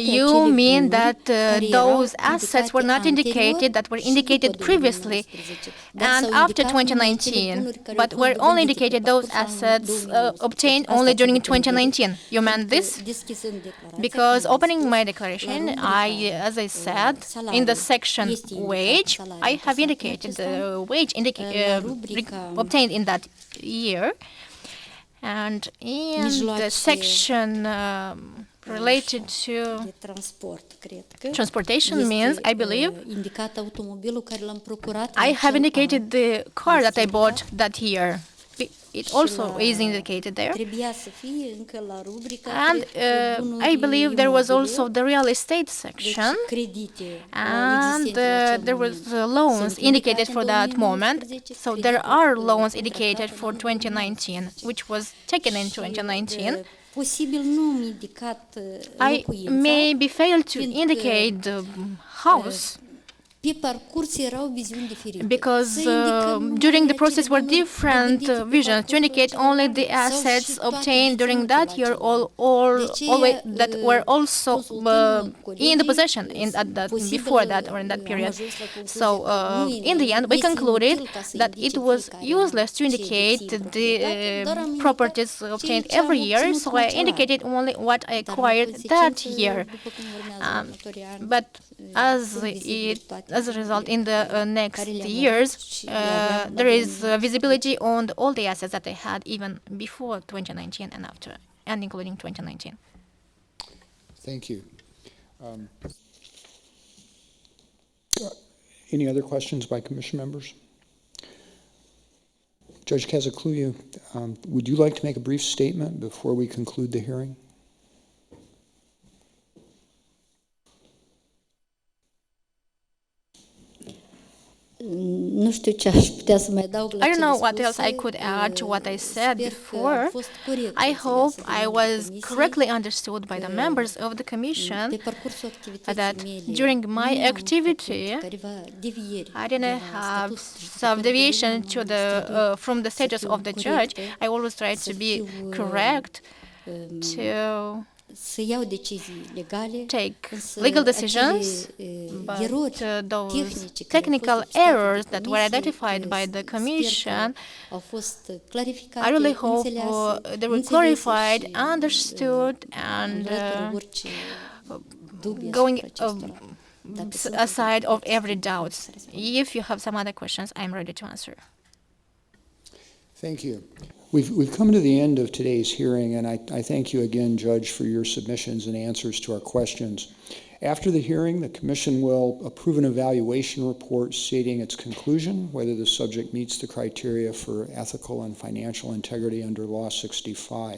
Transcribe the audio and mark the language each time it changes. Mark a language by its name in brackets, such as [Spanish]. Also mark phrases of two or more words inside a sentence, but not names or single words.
[English] You [Romanian] acele [English] mean [Romanian] bunuri [English] that [Romanian] care erau [English] those assets were not indicate indicated, that were [Romanian] și [English] indicated [Romanian] după [English] previously [Romanian] 2019, dar [English] and [Romanian] s-au [English] after [Romanian] indicat numai acele 2019, bunuri care [English] but [Romanian] au fost [English] were only [Romanian] dobândite pe [English] indicated those [Romanian] parcursul anului [English] assets [Romanian] 2019. [English] obtained [Romanian] Asta [English] only [Romanian] ați [English] during [Romanian] avut în vedere. [English] 2019. You meant [Romanian] Pentru că [English] this? [Romanian] deschizând declarația, [English] Because [Romanian] cum am [English] opening [Romanian] spus, [English] my [Romanian] la [English] declaration, [Romanian] rubrica, [English] as I said, in the section [Romanian] este indicat [English] wage, [Romanian] salariul [English] I have [Romanian] de [English] indicated [Romanian] acesta, [English] the wage [Romanian] la rubrica [English] obtained in that year, and in the [Romanian] mijloace [English] section related to [Romanian] de transport, cred că [English] transportation [Romanian] este, [English] means, I believe, [Romanian] indicat automobilul care l-am procurat [English] I [Romanian] în [English] have [Romanian] acel [English] indicated [Romanian] an. [English] the car that I [Romanian] Este [English] bought [Romanian] indicat. [English] that year. It [Romanian] Și [English] also [Romanian] la- [English] is indicated there. [Romanian] Trebuia să fie încă la rubrica [English] And [Romanian] cred că bunuri [English] I believe there was [Romanian] imobile, [English] also the real estate [Romanian] deci [English] section, [Romanian] credite [English] and [Romanian] existente la acel [English] there was [Romanian] moment. [English] loans [Romanian] Sunt [English] indicated [Romanian] indicate [English] for [Romanian] în [English] that moment. [Romanian] 2019, [English] So there [Romanian] creditul, [English] are loans [Romanian] contractat [English] indicated [Romanian] în [English] for [Romanian] anul [English] 2019, which was taken in 2019. [Romanian] Posibil nu am indicat [English] I [Romanian] locuința, [English] maybe failed to [Romanian] Fiindcă- [English] indicate the house [Romanian] pe parcurs erau viziuni diferite. [English] because [Romanian] Să indicăm numai [English] during the [Romanian] acele [English] process were [Romanian] bunuri [English] different [Romanian] dobândite pe [English] visions to [Romanian] parcursul [English] indicate [Romanian] acelui [English] only [Romanian] an [English] the [Romanian] sau [English] assets [Romanian] și toate [English] obtained during [Romanian] deținutul [English] that year [Romanian] acela. [English] or [Romanian] De aceea, [English] always that were also [Romanian] consultându-mă cu [English] in the [Romanian] colegii, [English] possession in at that [Romanian] posibil, [English] before that or in that [Romanian] am [English] period. [Romanian] ajuns la concluzia [English] So [Romanian] că nu [English] in the end, we [Romanian] este [English] concluded [Romanian] inutil ca să [English] that [Romanian] indice [English] it was [Romanian] fiecare an [English] useless to [Romanian] ce [English] indicate [Romanian] dețin [English] the [Romanian] proprietate, doar am indicat [English] properties [Romanian] ceea [English] obtained [Romanian] ce am [English] every year. [Romanian] obținut [English] So [Romanian] în [English] I [Romanian] acel an. [English] indicated only what I [Romanian] Dar în [English] acquired that [Romanian] consecință, [English] year. [Romanian] după cum urmează următorii ani, [English] But as [Romanian] sunt vizibile toate [English] as a result, in the next [Romanian] care le-am [English] years, [Romanian] avut și le aveam la [English] there is [Romanian] 2019. [English] visibility on all the assets that I had even before 2019 and after, and including 2019. Thank you. Any other questions by commission members? Judge Cazacliu, would you like to make a brief statement before we conclude the hearing? [Romanian] Nu știu ce aș putea să mai adaug la [English] I don't [Romanian] cele [English] know what [Romanian] spuse. [English] else I could add to what I said [Romanian] Sper că [English] before. [Romanian] am fost corect [English] I hope [Romanian] înțeleasă de [English] I [Romanian] membrii [English] was [Romanian] comisiei, [English] correctly understood by the [Romanian] că [English] members of the Commission [Romanian] pe parcursul activității [English] that [Romanian] mele [English] during [Romanian] nu [English] my [Romanian] am [English] activity, [Romanian] făcut careva devieri [English] I [Romanian] de [English] didn't [Romanian] la [English] have [Romanian] statutul [English] some [Romanian] judecătorului, [English] deviation [Romanian] am [English] to the [Romanian] statutul [English] from the [Romanian] să [English] status [Romanian] fiu [English] of the judge. [Romanian] corectă, [English] I always try [Romanian] să [English] to be [Romanian] fiu, [English] correct, to [Romanian] să iau decizii legale, [English] take [Romanian] însă [English] legal decisions, [Romanian] acele, [English] but [Romanian] erori [English] those [Romanian] tehnice care au [English] technical [Romanian] fost obstacole [English] errors that were [Romanian] comisiei, [English] identified by the [Romanian] sper că [English] Commission, [Romanian] au fost clarificate, [English] I really hope [Romanian] înțelease, [English] they were [Romanian] înțelese [English] clarified, [Romanian] și, [English] understood, and [Romanian] înlătură orice dubii [English] going [Romanian] asupra acestora. Dacă sunt [English] aside of [Romanian] întrebări, [English] every [Romanian] să [English] doubt. [Romanian] răspund. [English] If you have some other questions, I'm ready to answer. Thank you. We've come to the end of today's hearing, and I thank you again, Judge, for your submissions and answers to our questions. After the hearing, the Commission will approve an evaluation report stating its conclusion, whether the subject meets the criteria for ethical and financial integrity under Law 65.